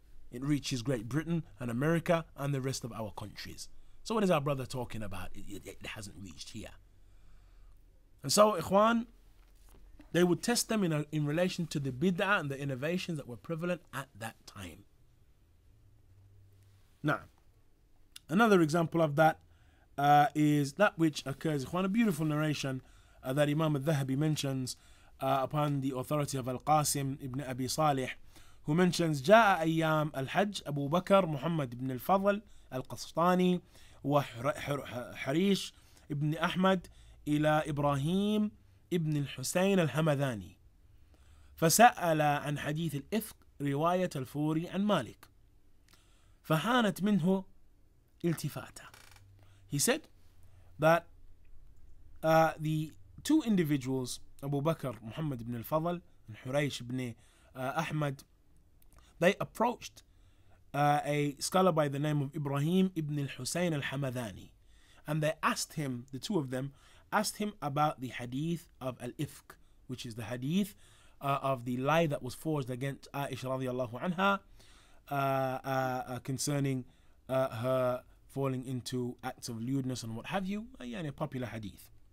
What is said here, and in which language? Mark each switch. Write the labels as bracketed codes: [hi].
[en] It reaches Great Britain and America and the rest of our countries. So what is our brother talking about? It hasn't reached here. And so, Ikhwan, they would test them in relation to the bid'ah and the innovations that were prevalent at that time. Now, another example of that is that which occurs, Ikhwan, a beautiful narration that Imam al-Dhahabi mentions upon the authority of Al-Qasim ibn Abi Salih, who mentions [ar] جاء أيام الحج أبو بكر محمد بن الفضل القسطاني وحريش ابن أحمد إلى إبراهيم ابن الحسين الهمذاني فسأل عن حديث الإفك رواية الفوري عن مالك فهانت منه التفاته. [en] He said that the two individuals, Abu Bakr Muhammad ibn al-Fadl and Huraysh ibn Ahmad, they approached a scholar by the name of Ibrahim ibn al-Husayn al-Hamadani, and they asked him, the two of them asked him about the hadith of al-Ifk, which is the hadith of the lie that was forged against Aisha radiallahu anha concerning her falling into acts of lewdness and what have you, a popular hadith.